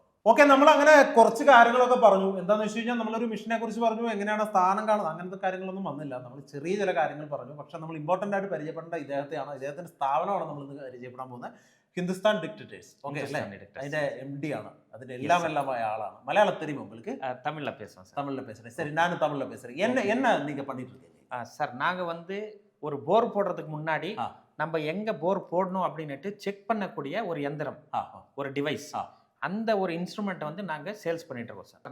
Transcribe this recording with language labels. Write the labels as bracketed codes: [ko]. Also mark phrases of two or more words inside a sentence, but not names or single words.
[ml] ഓക്കെ, നമ്മൾ അങ്ങനെ കുറച്ച് കാര്യങ്ങളൊക്കെ പറഞ്ഞു. എന്താണെന്ന് വെച്ച് കഴിഞ്ഞാൽ നമ്മളൊരു മിഷനെ കുറിച്ച് പറഞ്ഞു, എങ്ങനെയാണ് സ്ഥാനം കാണുന്നത്, അങ്ങനത്തെ കാര്യങ്ങളൊന്നും വന്നില്ല. നമ്മൾ ചെറിയ ചില കാര്യങ്ങൾ പറഞ്ഞു. പക്ഷെ നമ്മൾ ഇമ്പോർട്ടൻ്റ് ആയിട്ട് പരിചയപ്പെടേണ്ട ഇദ്ദേഹത്തെയാണ്, ഇദ്ദേഹത്തിന്റെ സ്ഥാപനമാണ് നമ്മൾ ഇന്ന് പരിചയപ്പെടാൻ പോകുന്നത്. ഹിന്ദുസ്ഥാൻ ഡിക്റ്റേറ്റേഴ്സ്. ഓക്കെ അല്ലേ? അതിന്റെ MD ആണ്, അതിന്റെ എല്ലാമായ ആളാണ്. [ta] മലയാളം தெரியுமா உங்களுக்கு? தமிழ்ல பேசுவோம் சார். தமிழ்ல பேசுறேன். சரி, நானும் தமிழ்ல பேசுறேன். என்ன நீங்க பண்ணிட்டு இருக்கீங்க? சார், நாங்க வந்து ஒரு போர் போடுறதுக்கு முன்னாடி நம்ம எங்க போர் போடணும் அப்படின்னுட்டு செக் பண்ணக்கூடிய ஒரு எந்திரம், ஒரு டிவைஸ், அந்த ஒரு இன்ஸ்ட்ருமெண்ட்டை வந்து நாங்கள் சேல்ஸ் பண்ணிட்டு இருக்கோம் சார்.